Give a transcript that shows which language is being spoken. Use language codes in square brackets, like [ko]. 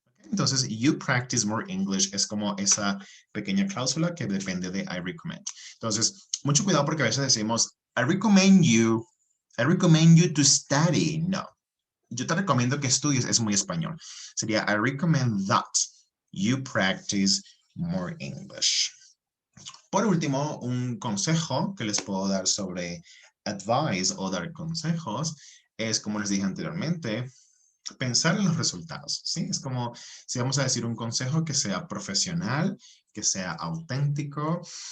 [es] Entonces, [en] you practice more English [es] es como esa pequeña cláusula que depende de [en] I recommend. [es] Entonces, mucho cuidado porque a veces decimos, [en] I recommend you to study. [es] No, yo te recomiendo que estudies, es muy español. Sería, [en] I recommend that you practice more English. [es] Por último, un consejo que les puedo dar sobre advice o dar consejos es, como les dije anteriormente, pensar en los resultados, ¿sí? Es como si vamos a decir un consejo que sea profesional, que sea auténtico.